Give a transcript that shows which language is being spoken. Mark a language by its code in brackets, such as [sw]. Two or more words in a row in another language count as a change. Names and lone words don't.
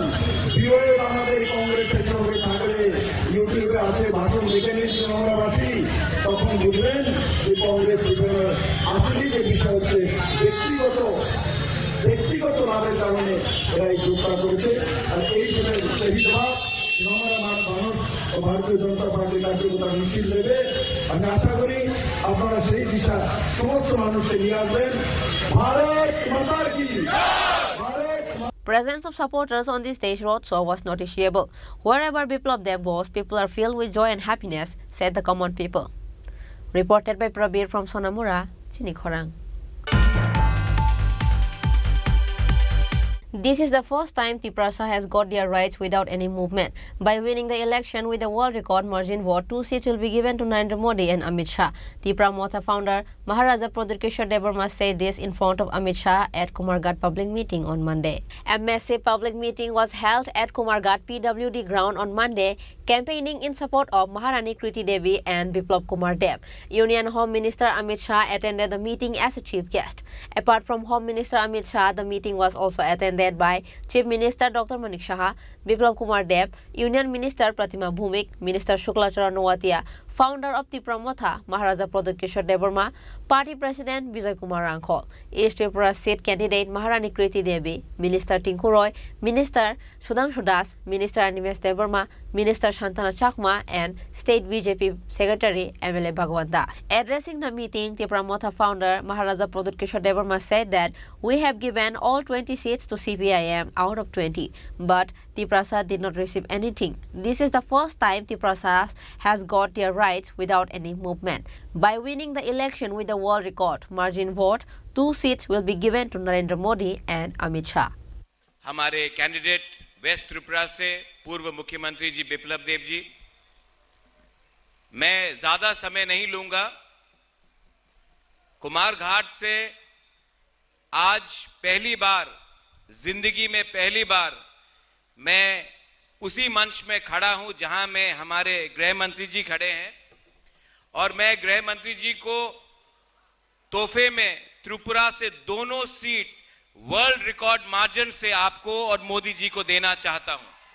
[bn] বিরোধী আমাদের কংগ্রেসের সঙ্গে থাকলে ইউটিউবে আছে, ভাষণ দেখে নিচ্ছি আমরাবাসী, তখন বুঝবেন যে কংগ্রেস আসলে যে বিষয় হচ্ছে ব্যক্তিগত লাভের কারণে এরা এই যোগটা করেছে। আর এই শহীদভাব মানুষ ভারতীয় জনতা পার্টি কার্যকর্তা মিছিল দেবে। আমি আশা করি আপনারা সেই দিশা সমস্ত মানুষকে নিয়ে আসবেন। [hi] भारत माता की। [en] Presence of supporters on the stage roadshow was noticeable. Wherever Biplab Deb was, people are filled with joy and happiness, said the common people. Reported by Prabir from Sonamura, Chinikhorang. This is the first time Tiprasa has got their rights without any movement. By winning the election with a world record margin vote, 2 seats will be given to Narendra Modi and Amit Shah. Tipra Motha founder Maharaja Pradip Kishore Debarma said this in front of Amit Shah at Kumarghat public meeting on Monday. A massive public meeting was held at Kumarghat PWD ground on Monday, campaigning in support of Maharani Kriti Devi and Biplab Kumar Deb. Union Home Minister Amit Shah attended the meeting as a chief guest. Apart from Home Minister Amit Shah, the meeting was also attended by Chief Minister Dr. Manik Saha, Biplab Kumar Deb, Union Minister Pratima Bhumik, Minister Shukla Charan Noatia, founder of Tipra Motha, Maharaja Pradip Kishore Debarma, Party President Vijay Kumar Rangkhol, East Tripura seat candidate Maharani Kriti Devi, Minister Tinku Roy, Minister Sudhanshu Das, Minister Animesh Debarma, Minister Shantana Chakma, and State BJP Secretary MLA Bhagwan Das. Addressing the meeting, Tipra Motha founder Maharaja Pradip Kishore Debarma said that we have given all 20 seats to CPIM out of 20, but Tiprasa did not receive anything. This is the first time Tiprasa has got their rights without any movement. By winning the election with a world record margin vote, 2 seats will be given to Narendra Modi and Amit Shah. [hi] हमारे कैंडिडेट वेस्ट त्रिपुरा से पूर्व मुख्यमंत्री जी बिप्लब देव जी, मैं ज्यादा समय नहीं लूंगा। कुमारघाट से आज पहली बार जिंदगी में मैं उसी मंच में खड़ा हूं जहां में हमारे गृह मंत्री जी खड़े हैं और मैं गृह मंत्री जी को तोहफे में त्रिपुरा से दोनों सीट [en] world record margin [hi] से आपको और मोदी जी को देना चाहता हूं।